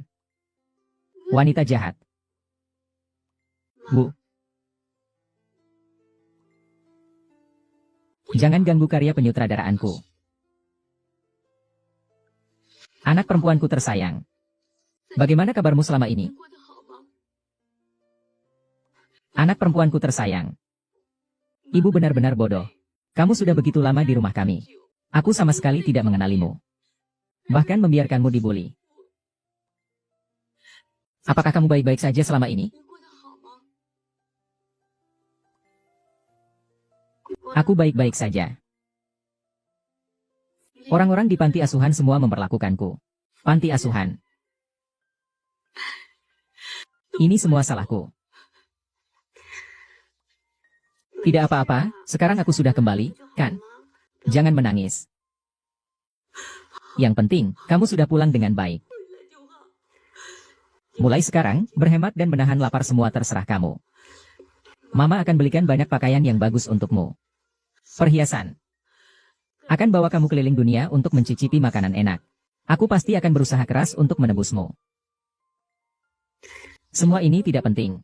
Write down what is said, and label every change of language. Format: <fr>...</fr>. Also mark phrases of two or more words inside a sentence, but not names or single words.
<id>Wanita jahat. Bu. Jangan ganggu karya penyutradaraanku. Anak perempuanku tersayang. Bagaimana kabarmu selama ini?</id> <zh>过得好吗？</zh> <id>Anak perempuanku tersayang. Ibu benar-benar bodoh. Kamu sudah begitu lama di rumah kami. Aku sama sekali tidak mengenalimu. Bahkan membiarkanmu dibully. Apakah kamu baik-baik saja selama ini?</id> <zh>你过得好吗？</zh> <id>Aku baik-baik saja. Orang-orang di panti asuhan semua memperlakukanku. Panti asuhan. Ini semua salahku. Tidak apa-apa, sekarang aku sudah kembali, kan? Jangan menangis. Yang penting, kamu sudah pulang dengan baik.</id> <zh>回来就好。</zh> <id>Mulai sekarang, berhemat dan menahan lapar semua terserah kamu. Mama akan belikan banyak pakaian yang bagus untukmu. Perhiasan. Akan bawa kamu keliling dunia untuk mencicipi makanan enak. Aku pasti akan berusaha keras untuk menebusmu. Semua ini tidak penting.</id>